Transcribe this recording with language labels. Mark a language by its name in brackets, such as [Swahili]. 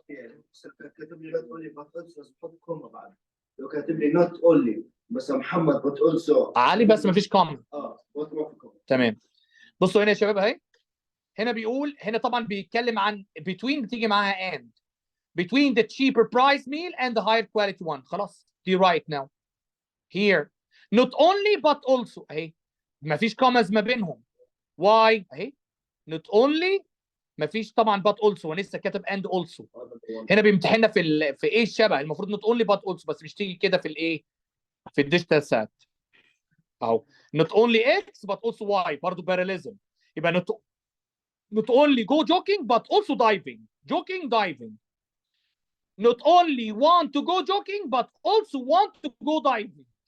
[Arabic] كاتب لي not only but also بحط كوما بعد. لو كاتب لي not only بس محمد but also علي بس مفيش كومن. بحط ما في كوما. تمام. بصوا هنا يا شباب اهي، هنا بيقول، هنا طبعا بيتكلم عن between بتيجي معاها and [English] between the cheaper price meal and the higher quality one. [Arabic] خلاص دي right now. Here not only but also اهي مفيش كوماز ما بينهم. why اهي not only مفيش طبعا but also، ولسه كاتب and also. هنا بيمتحننا في ايه الشبه، المفروض not only but also، بس مش تيجي كده في الايه، في الديجيتال سات اهو. [English] not only x but also y برضه parallelism. يبقى not only go jogging but also diving. diving. Not only want to go jogging but also want to go diving.